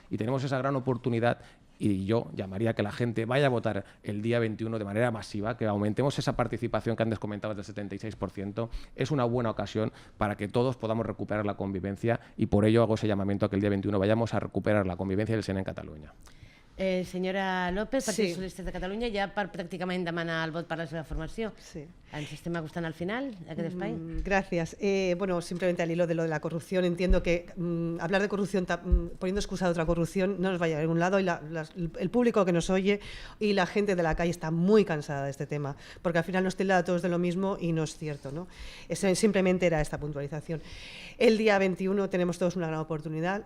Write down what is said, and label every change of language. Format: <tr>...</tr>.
<es>Y tenemos esa gran oportunidad, y yo llamaría a que la gente vaya a votar el día 21 de manera masiva, que aumentemos esa participación que antes comentabas del 76%. Es una buena ocasión para que todos podamos recuperar la convivencia, y por ello hago ese llamamiento a que el día 21 vayamos a recuperar la convivencia del SEN en Catalunya.</es> <ca>Senyora López, Partit Sí. Socialista de Catalunya, ja per pràcticament demanar el vot per la seva formació. Sí. Ens estem acostant al final d'aquest espai?</ca> <es>Gracias. Bueno, simplemente al hilo de lo de la corrupción, entiendo que hablar de corrupción, poniendo excusa de otra corrupción, no nos va a llevar a ningún lado, y el público que nos oye y la gente de la calle está muy cansada de este tema, porque al final nos tilda a todos de lo mismo y no es cierto, ¿no? Simplemente era esta puntualización. El día 21 tenemos todos una gran oportunidad.</es>